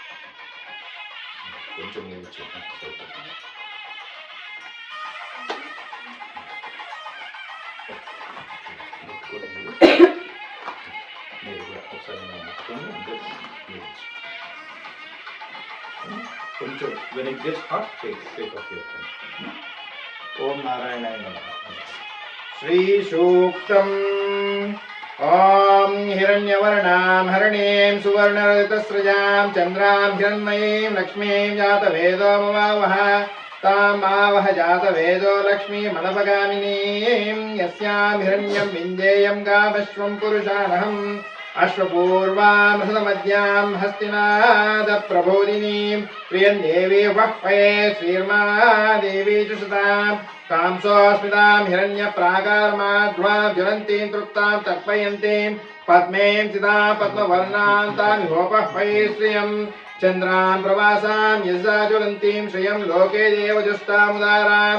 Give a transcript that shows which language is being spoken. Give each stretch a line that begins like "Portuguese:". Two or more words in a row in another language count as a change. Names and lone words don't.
Telugu: కొంచెం నీళ్ళు మీరు కూడా ఒకసారి కొంచెం
English: when it gets hot take off your hand.
Sanskrit: ఓం నారాయణాయ నమః శ్రీ సూక్తం ఓం హిరణ్యవర్ణాం హరిణీం సువర్ణరజతస్రజాం చంద్రాం హిరణ్మయీం లక్ష్మీం జాతవేదోమవావహ तामावह जातवेदो लक्ष्मीमनपगामिनीं यस्यां हिरण्यं विञ्जेयं गावश्वं पुरुषाणहम् अश्वपूर्वामृतमद्यां हस्तिनादप्रबोधिनीं प्रियं देवी वह्वये श्रीर्मा देवी च सुतां कांसोऽस्मितां हिरण्यप्राकारमाध्वां ज्वलन्तीं तृप्तां तर्पयन्तीं पद्में चितां पद्मवर्णां तामिहोपह्वये श्रियम् चन्द्रां प्रवासां यज्जाज्वलन्तीं श्रियं लोके देवजुष्टामुदारां